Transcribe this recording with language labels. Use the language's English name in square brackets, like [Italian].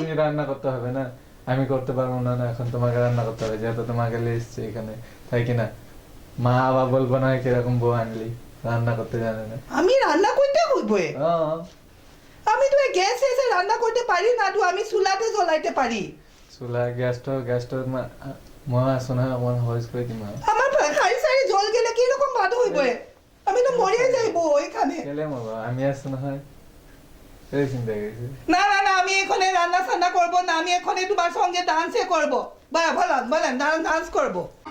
[Bangla] তুমি রান্না করতে হবে না আমি করতে পারবো না এখন তোমাকে রান্না করতে হবে যেহেতু তোমাকে এসছে এখানে তাই কি না মা বাবা বলবো না কিরকম বউ আনলি রান্না করতে জানে না আমি রান্না করতে হইব হ্যাঁ আমি তো গ্যাস এসে রান্না করতে পারি না তো আমি চুলাতে জ্বলাইতে পারি [Assamese] চুলা গ্যাসটো মই আছো নহয় অকমান সহজ কৰি দিম আৰু [Bangla] আমার খাই সারি জল গেলে কি রকম বাদ হইব আমি তো মরে যাইবো এখানে [Assamese] কেলে মরবা আমি আছো নহয় কেলে চিন্তা কৰিছো [Bangla] না আমি এখানে রান্না সান্না করবো না আমি এখানে তোমার সঙ্গে ডান্সে করবো বলেন ডান্স করবো